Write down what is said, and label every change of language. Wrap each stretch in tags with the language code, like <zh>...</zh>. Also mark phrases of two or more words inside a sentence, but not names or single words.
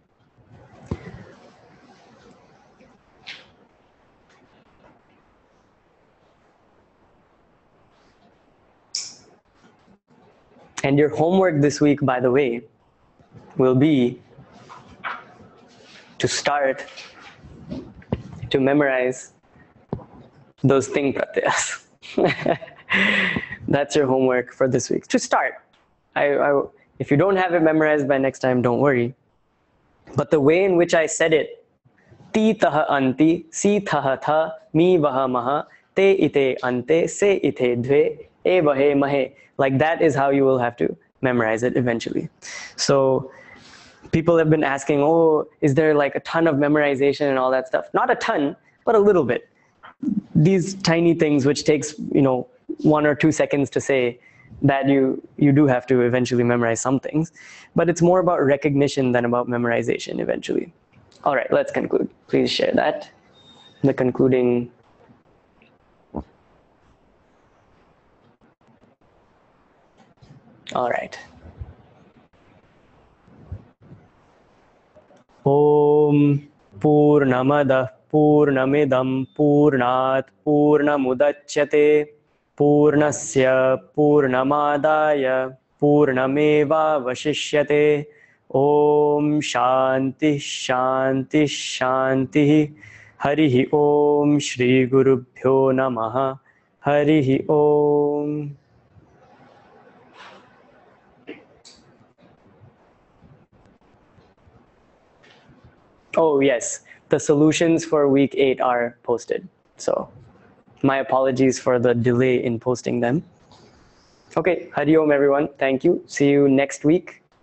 <en>And your homework this week, by the way, will be to start to memorize those thing pratyayas. That's your homework for this week. To start. If you don't have it memorized by next time, don't worry. But the way in which I said it,</en> <sa>ति तः अन्ति, सि तः थ, मि वः मः, ते इते अन्ते, से इते ध्वे, ए वहे महे.</sa> <en>Like that is how you will have to memorize it eventually. So people have been asking, oh, is there like a ton of memorization and all that stuff? Not a ton, but a little bit. These tiny things which takes, 1 or 2 seconds to say, that you do have to eventually memorize some things. But it's more about recognition than about memorization eventually. All right, let's conclude. Please share that. The concluding. All right.</en> <sa>ॐ पूर्णमदः पूर्णमिदं पूर्णात् पूर्णमुदच्यते पूर्णस्य पूर्णमादाय पूर्णमेव अवशिष्यते. ॐ शान्तिः शान्तिः शान्तिः. हरिः ॐ श्री गुरुभ्यो नमः. हरिः ॐ.</sa> <en>Oh yes, the solutions for week 8 are posted. So my apologies for the delay in posting them. Okay,</en> <sa>हरि ॐ</sa> <en>everyone. Thank you. See you next week.</en>